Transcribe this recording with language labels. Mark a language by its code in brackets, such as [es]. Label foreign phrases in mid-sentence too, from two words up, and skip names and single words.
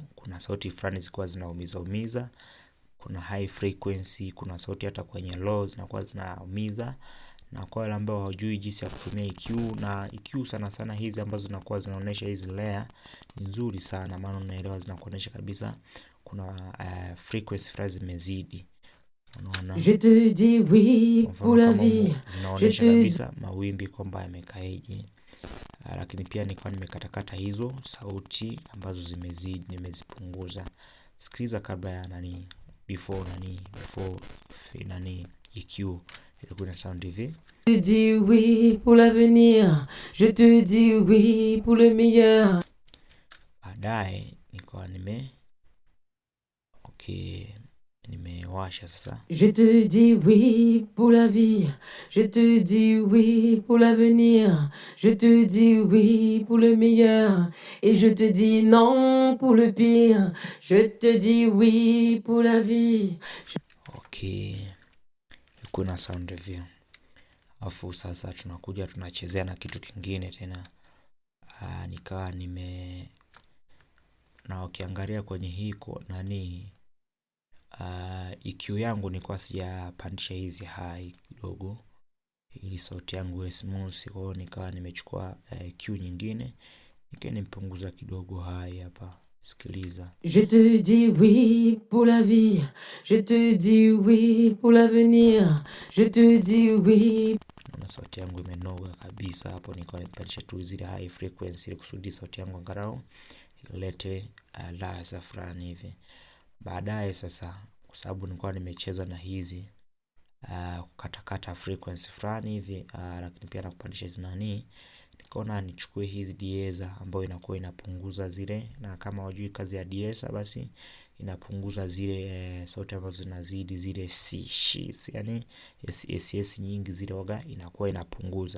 [sw] Kuna sauti fulani zilikuwa zinaumiza. Kuna [en] high frequency, [sw] kuna sauti hata kwenye low zinakuwa zinaumiza. Na kwa wale ambao hawajui jinsi ya kutumia EQ, na EQ sana sana hizi ambazo zinakuwa zinaonesha hizi layer ni nzuri sana, maana unaelewa zinakuonesha kabisa kuna frequency fulani zimezidi. Unaona, [fr] Je te dis oui pour la vie. [sw] zinaonesha kabisa mawimbi kwamba yamekaeje. Lakini pia nilikuwa nimekatakata hizo sauti ambazo zimezidi, nimezipunguza. Sikiliza kabla ya before EQ ilikuwa na sound hivi. [fr] Je te dis oui pour l'avenir. Je te dis oui pour le meilleur. [sw] Baadaye nilikuwa nimewasha sasa. [fr] Je te dis oui pour la vie. Je te dis oui pour l'avenir. Je te dis oui pour le meilleur. Et je te dis non pour le pire. Je te dis oui pour la vie. [sw] Kuna [en] sound review. [sw] Afu sasa tunakuja tunachezea na kitu kingine tena. Nikawa na ukiangalia kwenye hii EQ yangu nilikuwa sijapandisha hizi high kidogo ili sauti yangu iwe smooth. Kwa hiyo nikawa nimechukua EQ nyingine nipunguza kidogo high hapa. Sikiliza. [fr] Je te dis oui pour la vie. Je te dis oui pour l'avenir. Je te dis oui. [sw] Na sauti yangu imenoga kabisa hapo. Nilikuwa nimepandisha tu zile [en] high frequency [sw] ili kusudi sauti yangu angalau ilete ladha fulani hivi. Baadaye sasa, kwa sababu nilikuwa nimecheza na hizi kukatakata frequency fulani hivi, lakini pia na kupandisha hizi nikaona nichukue hizi dieza ambayo inakuwa inapunguza zile, na kama hujui kazi ya dieza basi inapunguza zile sauti ambazo zinazidi zile C, yani SS nyingi zile waga inakuwa inapunguza.